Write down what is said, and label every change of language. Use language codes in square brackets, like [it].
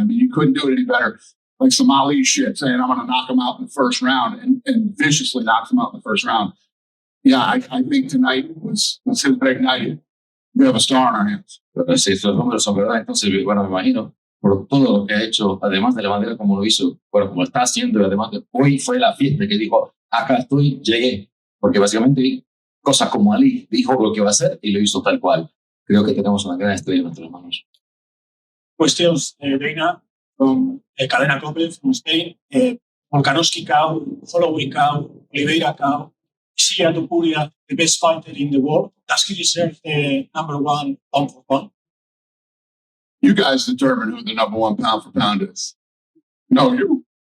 [en] I mean, you couldn't do it any better. Like some Ali shit, saying I'm going to knock him out in the first round, and viciously knocks him out in the first round. Yeah, I think tonight was his big night. We have a star on our hands. [es] Si estos números son verdad, entonces, bueno, me imagino, por todo lo que ha hecho, además de la manera como lo hizo, bueno, como está haciendo, y además de hoy fue la fiesta que dijo, acá estoy, llegué. Porque básicamente, cosas como Ali dijo lo que va a hacer y lo hizo tal cual. Creo que tenemos una gran estrella en nuestras manos. [en] Questions, Dana, from Cadena Cope from Spain. Volkanovski cow, Holloway cow, Oliveira cow, Ilia Topuria, the best fighter in the world. Does he deserve the number 1 pound for pound? You guys determine who the number 1 pound for pound is. No, you.